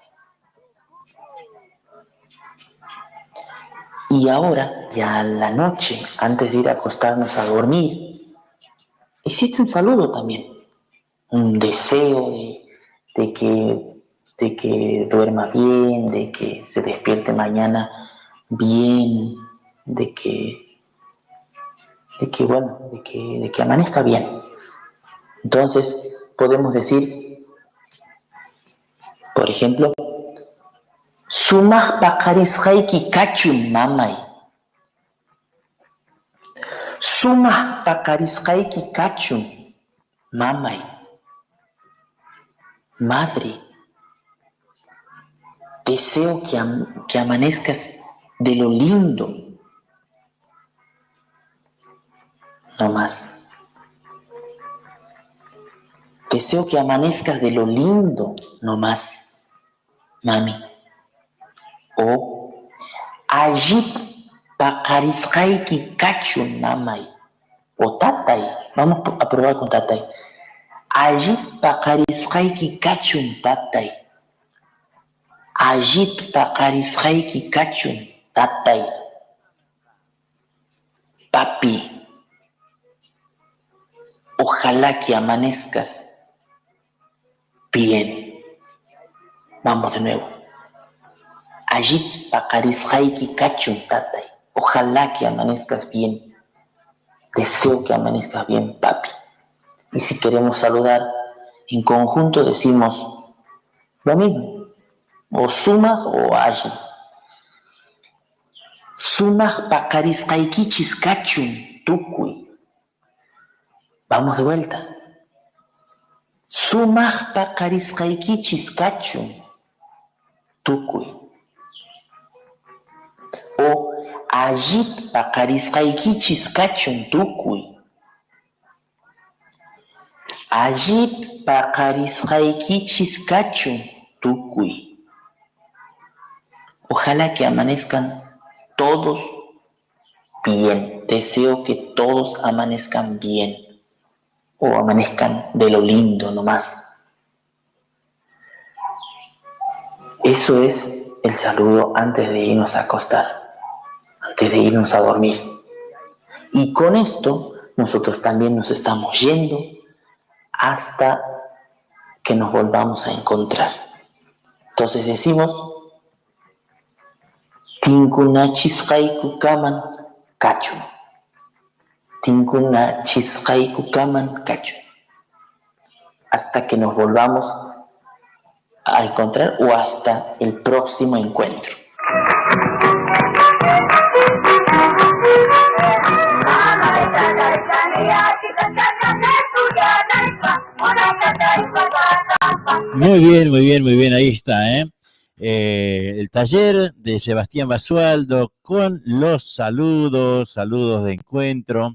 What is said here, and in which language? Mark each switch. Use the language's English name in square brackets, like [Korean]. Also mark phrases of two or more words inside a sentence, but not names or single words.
[Spanish] Y ahora, ya a la noche, antes de ir a acostarnos a dormir, existe un saludo también, un deseo de que duerma bien, de que se despierte mañana bien, de que amanezca bien. Entonces, podemos decir, por ejemplo, [Quechua] Sumaq paqarisqayki kachun mamay. Sumaq paqarisqayki kachun mamay. [Spanish] Madre, deseo que amanezcas de lo lindo. No más. Deseo que amanezcas de lo lindo nomás, mami. [Quechua] O Ajit paqarisqayki kachun, mamay. O tatay. [Spanish] Vamos a probar con tatay. [Quechua] Ajit paqarisqayki kachun, tatay. Ajit paqarisqayki kachun, tatay. [Spanish] Papi, ojalá que amanezcas bien. Vamos de nuevo. Ajit paqarisqayki kachun, tatay. Ojalá que amanezcas bien. Deseo que amanezcas bien, papi. Y si queremos saludar en conjunto, decimos lo mismo. [Quechua] O sumaj o ajit. Sumaj paqarisqaykichis kachun, tukuy. [Spanish] Vamos de vuelta. [Quechua] Sumaj paqarisqaykichis kachun, tukuy. O ajit paqarisqaykichis kachun, tukuy. Ajit paqarisqaykichis kachun, tukuy. [Spanish] Ojalá que amanezcan todos bien. Deseo que todos amanezcan bien. O amanezcan de lo lindo nomás. Eso es el saludo antes de irnos a acostar, antes de irnos a dormir. Y con esto nosotros también nos estamos yendo hasta que nos volvamos a encontrar. Entonces decimos [Quechua] Tinkunachisqayku kaman kachun. Tinkunachisqayku kaman kachun. [Spanish] Hasta que nos volvamos a encontrar o hasta el próximo encuentro. Muy bien, muy bien, muy bien, ahí está, el taller de Sebastián Basualdo con los saludos de encuentro.